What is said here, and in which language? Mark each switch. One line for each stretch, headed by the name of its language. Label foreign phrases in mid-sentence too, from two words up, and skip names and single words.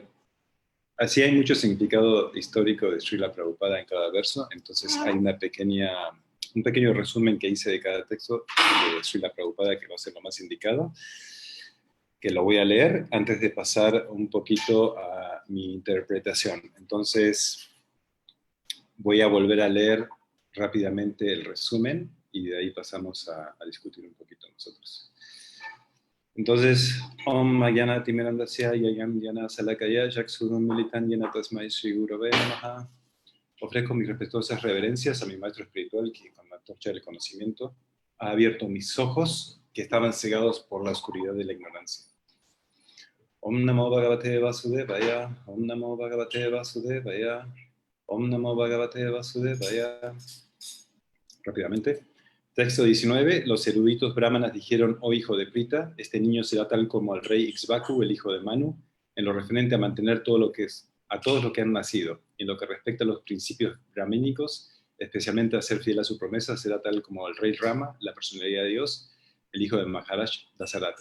Spanish: Así hay mucho significado histórico de Srila Prabhupada en cada verso, entonces hay un pequeño resumen que hice de cada texto de Srila Prabhupada que va a ser lo más indicado, que lo voy a leer antes de pasar un poquito a mi interpretación. Entonces, voy a volver a leer rápidamente el resumen y de ahí pasamos a discutir un poquito nosotros. Entonces,
Sanskrit: Om Magyana Timirandasya Yayam Yana Salakaya Jaksurum Militan Yana Tasmai Shri Gurave Namaha.
Spanish: Ofrezco mis respetuosas reverencias a mi maestro espiritual que con la antorcha del conocimiento ha abierto mis ojos que estaban cegados por la oscuridad de la ignorancia.
Sanskrit: Om Namo Bhagavate Vasudevaya, Om Namo Bhagavate Vasudevaya, Om Namo Bhagavate Vasudevaya.
Spanish: Rápidamente. Texto 19. Los eruditos brahmanas dijeron, oh hijo de Prita, este niño será tal como el rey Ixbaku, el hijo de Manu, en lo referente a mantener todo lo que es, a todos los que han nacido. En lo que respecta a los principios brahménicos, especialmente a ser fiel a su promesa, será tal como el rey Rama, la personalidad de Dios, el hijo de Maharaj Dasarata.